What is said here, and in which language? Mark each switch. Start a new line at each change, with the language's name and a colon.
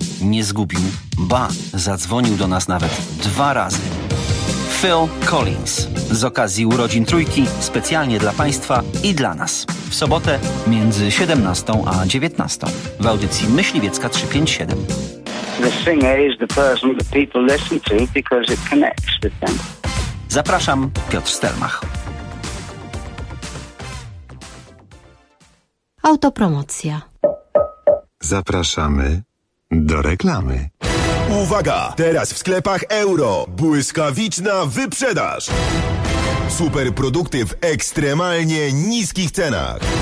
Polish: Nie zgubił, ba, zadzwonił do nas nawet dwa razy. Phil Collins, z okazji urodzin Trójki, specjalnie dla Państwa i dla nas. W sobotę między 17 a 19 w audycji Myśliwiecka 357.
English: The singer is the person that people listen to because it connects with them.
Polish: Zapraszam, Piotr Stelmach. Autopromocja. Zapraszamy do reklamy. Uwaga! Teraz w sklepach Euro. Błyskawiczna wyprzedaż. Super produkty w ekstremalnie niskich cenach.